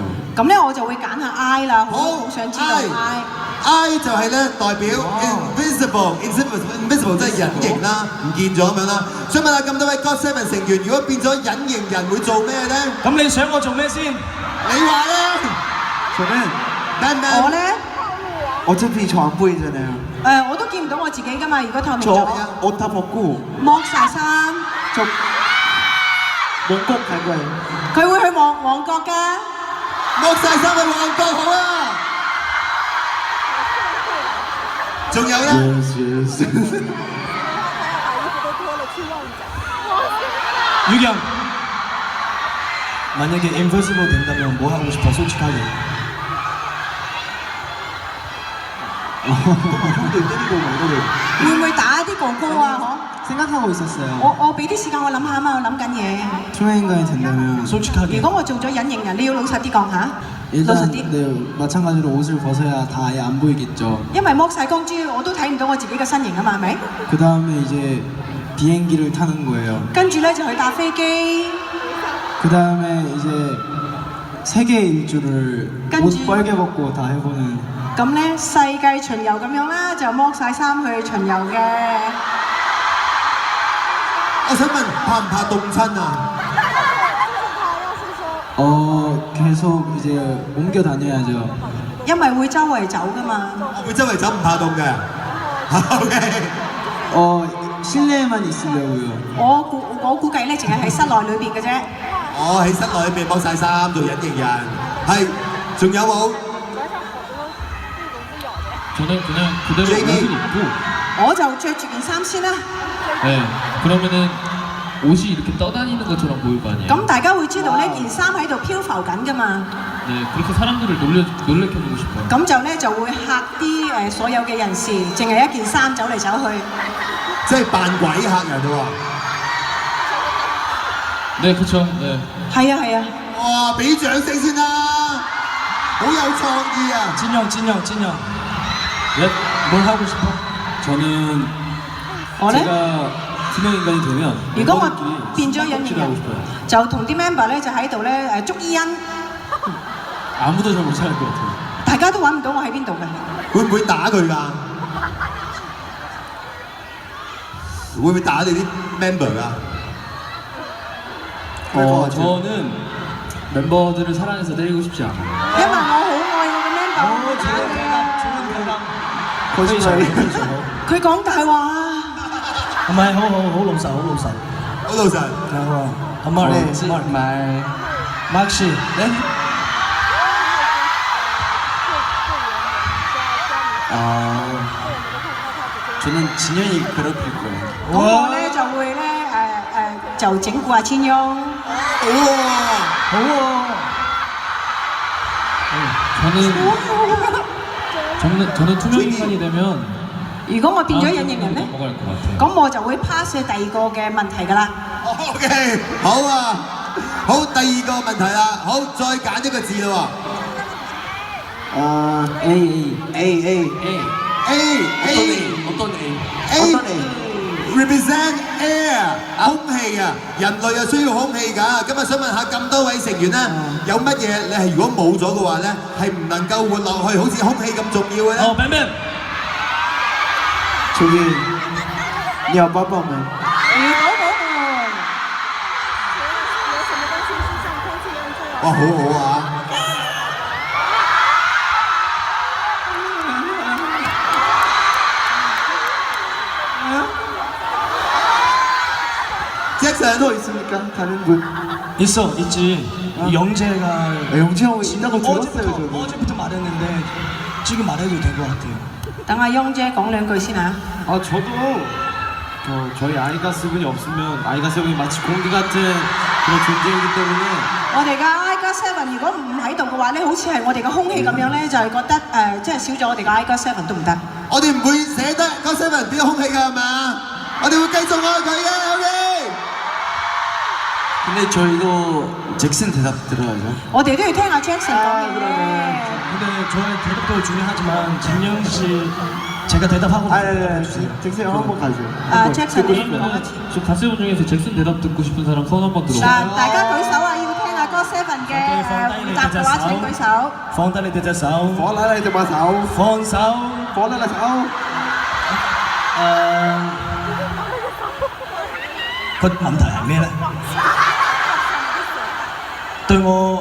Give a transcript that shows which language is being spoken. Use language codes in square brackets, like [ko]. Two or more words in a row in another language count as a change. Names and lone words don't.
[yue] 咁咧我就會揀下 I 啦，好好想知道 I。 I 就係咧代表 invisible 即係隱形啦，唔見咗咁樣啦。想問下咁多位 GOT7成員，如果變咗隱形人會做咩咧？咁你想我做咩先？你話咧？ [ko] 저는 [yue] 我咧 [ko] 어차피 저 안 보이잖아요. [yue] 我都見唔到我自己噶嘛，如果透明 [ko] 저 [yue] 咗， [ko] 옷 다 벗고 [yue] 剝晒衫， [ko] 저 몽꼭 갈 거예요. [yue] 佢會去旺角㗎。剝晒衫去旺角好啦。仲有咧？ [en] Yes. [ko] 유경. 만약에 인버시블 된다면 뭐 하고 싶어? 솔직하게. 형들 때리고 막 이러고. [yue] 會唔會打啲哥哥啊？ [ko] 생각하고 있었어요. [yue] 我俾啲時間我諗下啊嘛，我諗緊嘢。 [ko] 투명인간이 된다면 솔직하게. [yue] 如果我做咗隱形人，你要老實啲講下，老實 [ko] 일단 [yue] 啲。 [ko] 네, 마찬가지로 옷을 벗어야 다 아예 안 보이겠죠. [yue] 因為剝晒光珠，我都睇唔到我自己嘅身形啊嘛，係咪？ [ko] 그 다음에 이제 비행기를 타는 거예요. [yue] 跟住咧就去搭飛機， [ko] 그 다음에 이제 세계 일주를 [yue] 跟 [ko] 옷 [yue] 住 [ko] 빨개 벗고 다 해보는 [yue] 咁咧世界巡遊咁樣啦，就剝晒衫去巡遊嘅。我想問怕唔怕凍親啊？ [ko] 계속 이제 옮겨 다녀야죠. [yue] 因為會周圍走噶嘛。我會周圍走唔怕凍嘅。OK。 [ko] 실내에만 있으려고요. [yue] 我估計咧，淨係喺室內裏邊嘅啫。我喺室內裏邊剝晒衫做隱形人。係，仲有冇？ [ko] 저는 그냥 그대로 옷을 입고 [yue] 我就着住件衫先啦。 [ko] 네, 그러면은 옷이 이렇게 떠다니는 것처럼 보일 거 아니에요. [yue] 咁大家會知道呢件衫喺度漂浮緊噶嘛。 [ko] 네, 그렇게 사람들을 놀래켜주고 싶어요. [yue] 咁就咧就會嚇啲所有嘅人士，淨係一件衫走嚟走去。即係扮鬼嚇人喎。 [ko] 네, 그렇죠. 네. [yue] 係啊係啊。哇！俾掌聲先啦，好有創意啊！ [ko] 진영. 뭘 하고 싶어? 저는 [yue] 我咧， [ko] 제가 투명 인간이 되면 [yue] 如果我變咗隱形人，就同啲 member 咧就喺度咧捉伊恩， [ko] 아무도 저 못 찾을 것 같아요. [yue] 大家都揾唔到我喺邊度嘅。會唔會打佢㗎？會唔會打你啲 member 㗎？ [ko] 저는 멤버들을 사랑해서 때리고 싶지 않아요. [yue] 因為我好愛我嘅 member， 我會打佢啊。 佢講大話。唔係，好老實。好老實。係喎，阿 Mark [ko] 씨， 네？ 저는 진현이 괴롭힐 거예요. [yue] 咁我咧就會咧就整蠱阿千雍。好喎。 [ko] 저는 투명 인간이 되면 [yue] 如果我變咗隱形人咧， [ko] 넘어갈 것 같아요. [yue] 咁我就會 pass 去第二個嘅問題㗎啦。 OK， 好啊，好，第二個問題啦，好，再揀一個字啦 [ko] 어떤 [en] A，represent air， [yue] 空氣啊，人類係需要空氣㗎。今日想問下咁多位成員咧，有乜嘢你係如果冇咗嘅話咧，係唔能夠活落去，好似空氣咁重要嘅咧？ [ko] 뱀뱀. 저기 鳥寶寶們， [yue] 哇，好好啊！ [ko] 잭슨 또 있습니까? 다른 분? 있지. 영재가 영재 형이 있다고 들었어요, 저도. 어제부터 말했는데 지금 말해도 될 것 같아요. [yue] 等阿雍姐講兩句先嚇。 [ko] 저도 저희 아이가스분이 없으면 아이가스분이 마치 공기 같은 그런 존재이기 때문에 [yue] 我哋嘅 I-7 如果唔喺度嘅話咧，好似係我哋嘅空氣咁樣咧，就係覺得即係少咗我哋嘅 I-7都唔得。我哋唔會捨得9-7變咗空氣㗎係嘛？我哋會繼續愛佢嘅 ，OK。 [ko] 근데 저희도 잭슨 대답 들어야죠. [yue] 我哋都要聽阿 Jackson 講嘢嘅。 [ko] 근데 저의 대답도 중요하지만 진영 씨 제가 대답하고 잭슨 형 한번 가죠. Jackson 그러면 저 가세분 중에서 잭슨 대답 듣고 싶은 사람 손 한번 들어봐. [yue] 嗱，大家舉手啊！要聽阿哥 Seven 嘅回答嘅話，請舉手。放低你哋隻手，放低你隻把手，放手。放低你手。個問題係咩咧？對我